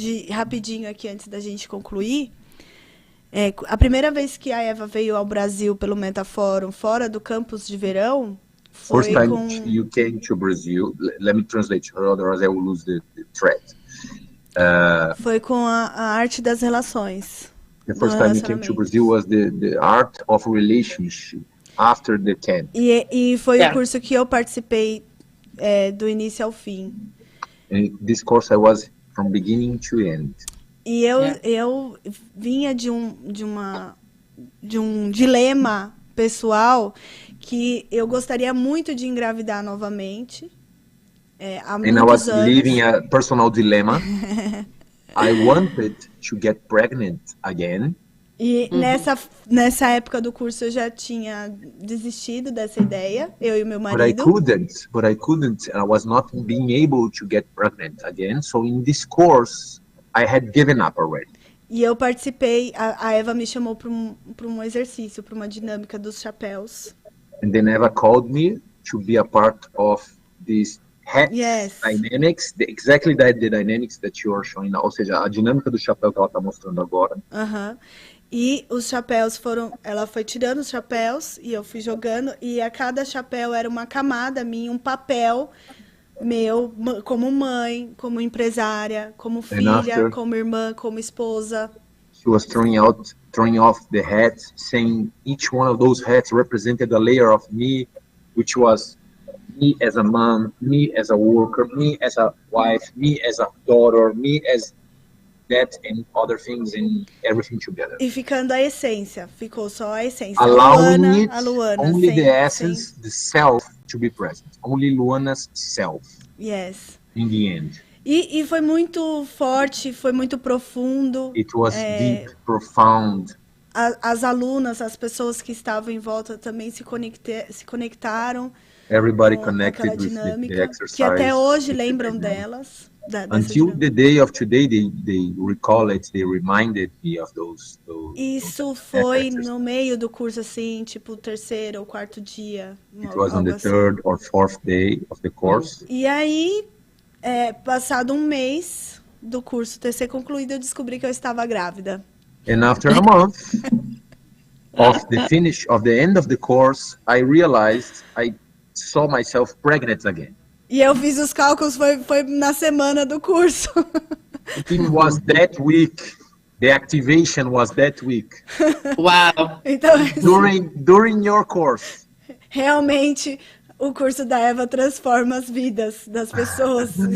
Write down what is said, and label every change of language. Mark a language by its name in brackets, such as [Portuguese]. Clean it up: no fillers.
[Portuguese] rapidinho aqui antes da gente concluir. A primeira vez que a Eva veio ao Brasil pelo Metafórum, fora do campus de verão, foi [English] First time you came to Brazil, let me translate, otherwise I will lose the thread. [Portuguese] Foi com a arte das relações. [English] The first time you came to Brazil was the art of relationship after the camp. [Portuguese] E foi o curso que eu participei do início ao fim. [English] And this course I was from beginning to end. [Portuguese] E eu vinha de um dilema pessoal que eu gostaria muito de engravidar novamente. Há [English] And I [Portuguese] muitos [English] was [Portuguese] anos. [English] living a personal dilemma. I wanted to get pregnant again. [Portuguese] E nessa época do curso eu já tinha desistido dessa ideia, eu e o meu marido. [English] But I couldn't, and I was not being able to get pregnant again. So in this course, I had given up already. [Portuguese] E eu participei, a Eva me chamou para um exercício, para uma dinâmica dos chapéus. [English] And then Eva called me to be a part of this hat dynamics, exactly the dynamics that you are showing now. [Portuguese] Ou seja, a dinâmica do chapéu que ela está mostrando agora. E os chapéus ela foi tirando os chapéus e eu fui jogando, e a cada chapéu era uma camada minha, um papel meu, como mãe, como empresária, como filha, como irmã, como esposa. [English] She was throwing off the hats, saying each one of those hats represented a layer of me, which was me as a mom, me as a worker, me as a wife, me as a daughter, me as that and other things and everything together. [Portuguese] E ficando a essência, ficou só a essência. [English] Allowing [Portuguese] a Luana, [English] only the essence, the self to be present. Only Luana's self. Yes. In the end. [Portuguese] E foi muito forte, foi muito profundo. [English] It was deep, profound. [Portuguese] As alunas, as pessoas que estavam em volta também se conectaram. [English] Everybody connected with the exercise. [Portuguese] Que até hoje lembram delas. [English] Until the day of today, they recall it, they reminded me of those [Portuguese] Isso foi no meio do curso, assim, tipo, o terceiro ou quarto dia. [English] It was on the third or fourth day of the course. [Portuguese] E aí, passado um mês do curso ter sido concluído, eu descobri que eu estava grávida. [English] And after a month of the end of the course, I realized I saw myself pregnant again. E eu fiz os cálculos, foi na semana do curso. It was that week. The activation was that week. Wow. [Portuguese] Então, [English] during your course. [Portuguese] Realmente, o curso da Eva transforma as vidas das pessoas.